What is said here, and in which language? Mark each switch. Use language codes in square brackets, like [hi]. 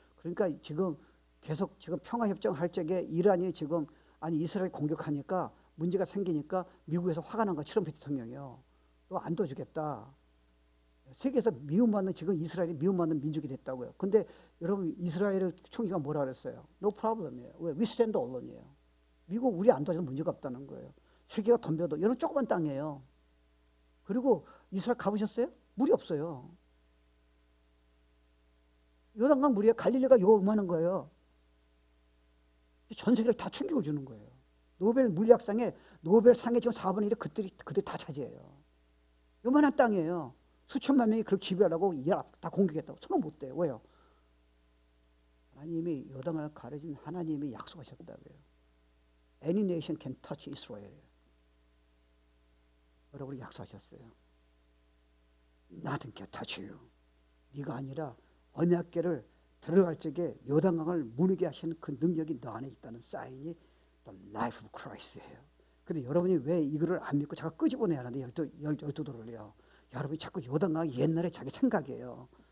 [ko] 그러니까 지금 계속 지금 평화협정 할 적에 이란이 지금 이스라엘 공격하니까 문제가 생기니까 미국에서 화가 난 거야. 트럼프 대통령이요. 너 안 도와주겠다. 세계에서 미움받는 지금 이스라엘이 미움받는 민족이 됐다고요. 근데 여러분 이스라엘의 총리가 뭐라 그랬어요? [en] No problem이에요. [ko] 왜? [en] We stand alone이에요. [ko] 미국 우리 안 도와줘도 문제가 없다는 거예요. 세계가 덤벼도 여러분 조그만 땅이에요. 그리고 이스라엘 가보셨어요? 물이 없어요. 요단강 물이에요. 갈릴리가 요만한 거예요. 전 세계를 다 충격을 주는 거예요. 노벨 물리학상에 노벨상에 지금 4분의 1을 그들이 다 차지해요. 요만한 땅이에요. 수천만 명이 그걸 지배하려고 다 공격했다고. 손을 못 대요. 왜요? 하나님이 요단강을 가르친 하나님이 약속하셨다고요. [en] Any nation can touch Israel. [ko] 여러분이 약속하셨어요. [en] Nothing can touch you. [ko] 네가 아니라 언약궤를 들어갈 적에 요단강을 무너게 하시는 그 능력이 너 안에 있다는 사인이 [en] The life of Christ [ko] 예요. 근데 여러분이 왜 이거를 안 믿고 자꾸 끄집어내야 하는데 열두 돌을요. 여러분이 자꾸 요단강이 옛날에 자기 생각이에요.